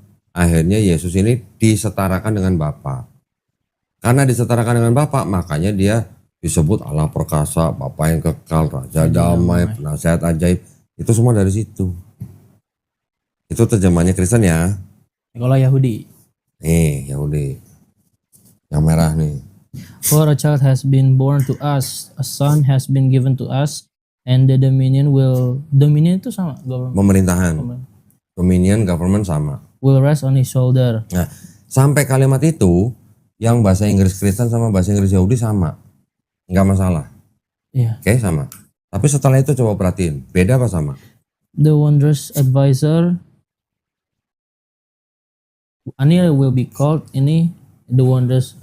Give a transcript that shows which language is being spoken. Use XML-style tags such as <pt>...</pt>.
<id>Akhirnya Yesus ini disetarakan dengan Bapa. Karena disetarakan dengan Bapa, makanya dia disebut Allah perkasa, Bapa yang kekal, Raja damai, penasehat ajaib. Itu semua dari situ. Itu terjemahannya Kristen ya. Kalau Yahudi. Nih, Yahudi. Yang merah nih.</id> <en>For a child has been born to us, a son has been given to us, and the dominion</en> <id>itu sama</id> <en>government.</en> <id>Pemerintahan. Dominion, government sama.</id> <en>Will rest on his shoulder.</en> <id>Nah, sampai kalimat itu yang bahasa Inggris Kristen sama bahasa Inggris Yahudi sama. Nggak masalah. Iya. Oke, sama. Tapi setelah itu coba perhatiin, beda apa sama?</id> <en>The wondrous advisor, ini will be called, ini the wondrous.</en>